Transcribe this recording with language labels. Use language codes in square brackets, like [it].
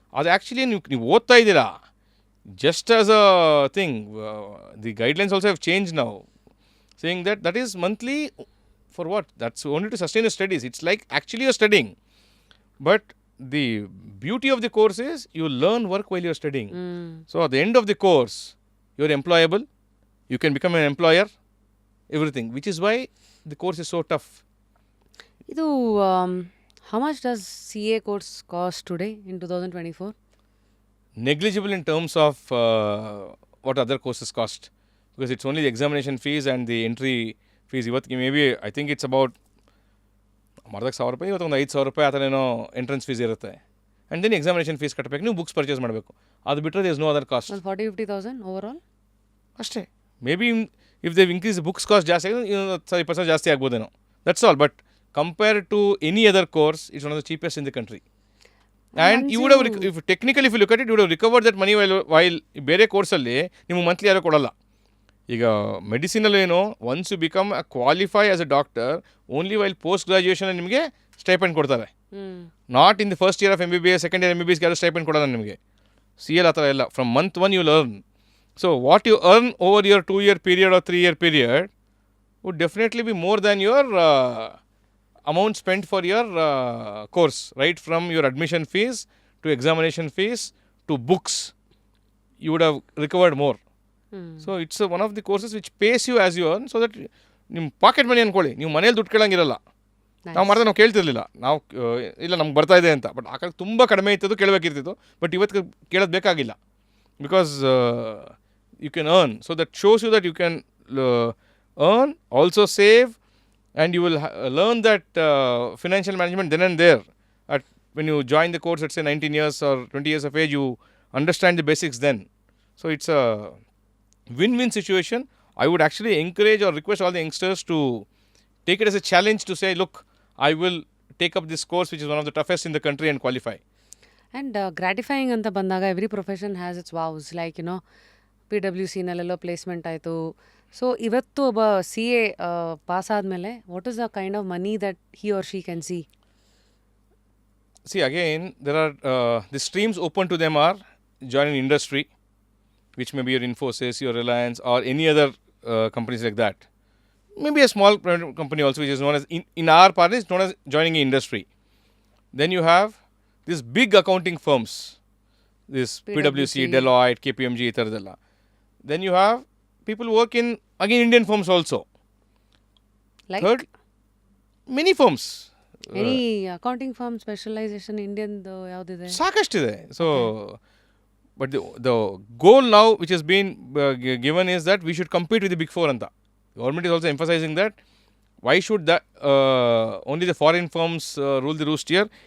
[kn] ಅದು ಆ್ಯಕ್ಚುಲಿ ನೀವು ಓದ್ತಾ ಇದ್ದೀರಾ [en] Just as a thing. The guidelines also have change now, saying that is monthly For what? That's only to sustain your studies. It's like actually you're studying. But the beauty of the course is you learn work while you're studying. So at the end of the course, you're employable. You can become an employer. Everything. Which is why the course is so tough. ಇದು how much does CA course cost today in 2024? Negligible in terms of what other courses cost. Because it's only the examination fees and the entry fees. [kn] ಇವತ್ತಿಗೆ [en] maybe I think it's about [kn] ಮರ್ದಕ್ಕೆ ₹1,000 ಇವತ್ತು ಒಂದು ₹5,000 ಆ ಥರ ಏನೋ entrance fees ಇರುತ್ತೆ. And then examination fees ಕಟ್ಟಬೇಕು, ನೀವು books purchase ಮಾಡಬೇಕು. ಅದು ಬಿಟ್ಟರೆ [en] There is no other cost. 40,000-50,000 overall? [kn] ಅಷ್ಟೇ. [en] maybe if they increase books cost [kn] ಜಾಸ್ತಿ ಆಗಿದೆ 20% ಜಾಸ್ತಿ ಆಗ್ಬೋದೇನೋ. [en] That's all. But compare to any other course it's one of the cheapest in the country. And you would have if technically if you look at it you would have recovered that money while [kn] ಬೇರೆ ಕೋರ್ಸಲ್ಲಿ ನಿಮಗೆ monthly ಯಾರೂ ಕೊಡಲ್ಲ. ಈಗ ಮೆಡಿಸಿನಲ್ಲಿ ಏನು [en] once you become a qualify as a doctor only while post graduation [kn] ನಿಮಗೆ stipend ಕೊಡ್ತಾರೆ. [en] not in the first year of MBBS, second year MBBS [kn] ಯಾರು stipend ಕೊಡಲ್ಲ ನಿಮಗೆ. [en] CL [kn] ಆ ಥರ ಇಲ್ಲ. [en] From month 1 you learn. So what you earn over your 2-year period or 3-year period would definitely be more than your amount spent for your course, right from your admission fees to examination fees to books. You would have recovered more. So it's one of the courses which pays you as you earn, so that [kn] ನಿಮ್ಮ pocket money ಅಂದ್ಕೊಳ್ಳಿ, ನೀವು ಮನೇಲಿ ದುಡ್ಡು ಕೇಳಂಗಿರಲ್ಲ. ನಾವು ಮಾಡಿದ್ರೆ ನಾವು ಕೇಳ್ತಿರ್ಲಿಲ್ಲ, ನಾವು ಇಲ್ಲ ನಮ್ಗೆ ಬರ್ತಾ ಇದೆ ಅಂತ. ಬಟ್ ಆ ಕಡೆ ತುಂಬ ಕಡಿಮೆ ಇತ್ತು, ಕೇಳಬೇಕಿರ್ತಿತ್ತು. ಬಟ್ ಇವತ್ತು ಕೇಳೋದು ಬೇಕಾಗಿಲ್ಲ. [en] Because you can earn. So that shows you that you can earn, also save, and you will learn that financial management then and there. When you join the course at say 19 years or 20 years of age, you understand the basics then. So it's a win-win situation. I would actually encourage or request all the youngsters to take it as a challenge to say, look, I will take up this course which is one of the toughest in the country and qualify. And gratifying [kn] ಅಂತ ಬಂದಾಗ [en] Every profession has its wows. Like PWC [kn] ನಲ್ಲೆಲ್ಲೋ placement ಆಯಿತು. So ಇವತ್ತು ಒಬ್ಬ CA pass ಆದಮೇಲೆ [en] What is the kind of money that he or she can see? See, again, there are the streams open to them are join in industry, which may be your Infosys, your Reliance, or any other companies like that. Maybe a small private company also, which is known as, in our part, is known as joining in industry. Then you have these big accounting firms, this PWC, Deloitte, KPMG, ithardella. Then you have people who work in, again, Indian firms also. Like? Third, many firms. Any accounting firm specialization [kn] ಇಂಡಿಯನ್ದು ಯಾವುದಿದೆ? ಸಾಕಷ್ಟಿದೆ. [en] So but the goal now which has been given is that we should compete with the big four ಅಂತ. Government is also emphasising that why should the only the foreign firms rule the roost here.